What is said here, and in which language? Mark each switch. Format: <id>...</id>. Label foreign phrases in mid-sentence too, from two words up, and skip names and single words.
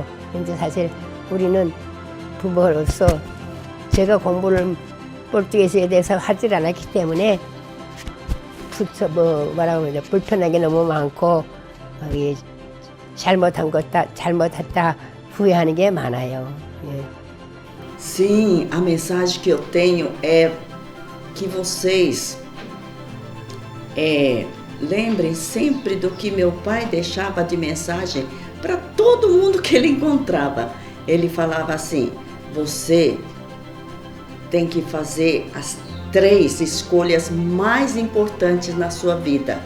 <ko>근데 사실 우리는 부모로서 제가 공부를 포르투게스에 대해서 하질 않았기 때문에 불편한 게 너무 많고 잘못했다 후회하는 게 많아요. 예.</ko> <pt>Sim, a mensagem que eu tenho é que vocês lembrem sempre do que meu pai deixava de mensagem para todo mundo que ele encontrava. Ele falava assim: você tem que fazer as 3 escolhas mais importantes na sua vida.</pt>